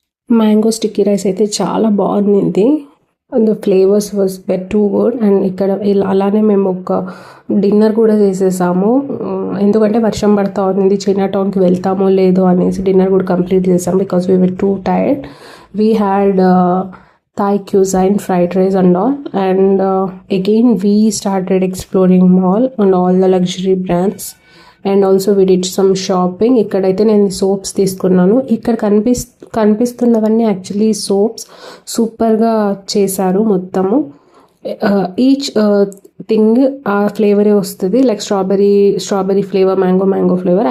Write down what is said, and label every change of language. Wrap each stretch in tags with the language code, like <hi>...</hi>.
<te>Mango sticky rice అయితే చాలా బాగుంది.</te> <en>The flavours was too good.</en> <te>And ఇక్కడ అలానే మేము ఒక డిన్నర్ కూడా చేసేసాము, ఎందుకంటే వర్షం పడుతూ ఉంది, చైనా టౌన్కి వెళ్తామో లేదో అనేసి డిన్నర్ కూడా కంప్లీట్ చేసాం</te> <en>Because we were too tired. We had Thai cuisine, fried rice and all. And again we started exploring mall and all the luxury brands. And also we did some shopping.</en> <te>ఇక్కడైతే నేను soaps తీసుకున్నాను. ఇక్కడ కనిపిస్తున్నవన్నీ actually soaps సూపర్గా చేశారు మొత్తము. Each thing ఆ ఫ్లేవరే వస్తుంది, like strawberry flavour, mango flavour.</te>